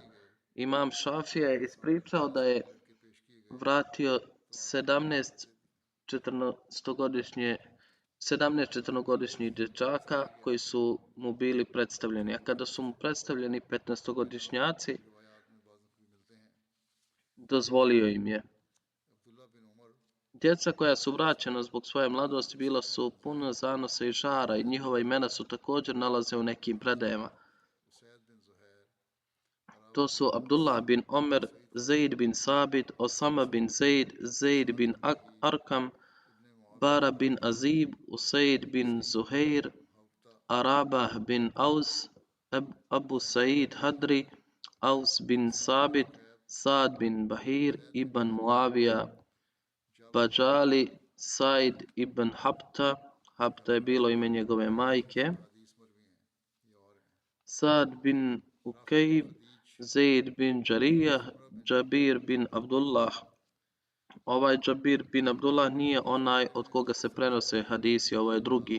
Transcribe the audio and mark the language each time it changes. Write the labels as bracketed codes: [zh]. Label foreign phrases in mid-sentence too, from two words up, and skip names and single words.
[bs] Imam Šafija je ispričao da je vratio 17 14-godišnjih dječaka koji su mu bili predstavljeni, a kada su mu predstavljeni 15-godišnjaci, dozvolio im je. Djeca koja su vraćena zbog svoje mladosti bila su puna zanosa i žara i njihova imena su također nalaze u nekim predajama. To su Abdullah bin Omer, Zaid bin Sabit, Osama bin Zaid, Zaid bin Arkam, Bara bin Azib, Usaid bin Zuhair, Arabah bin Aus, Abu Said Hadri, Aus bin Sabit, Sad bin Bahir, Ibn Muavija, Bajali, Said ibn Habta, Habta je bilo ime njegove majke, Sad bin Ukejb, Zaid bin Jarijah, Džabir bin Abdullah. Ovaj Džabir bin Abdullah nije onaj od koga se prenose hadisi, ovo je drugi.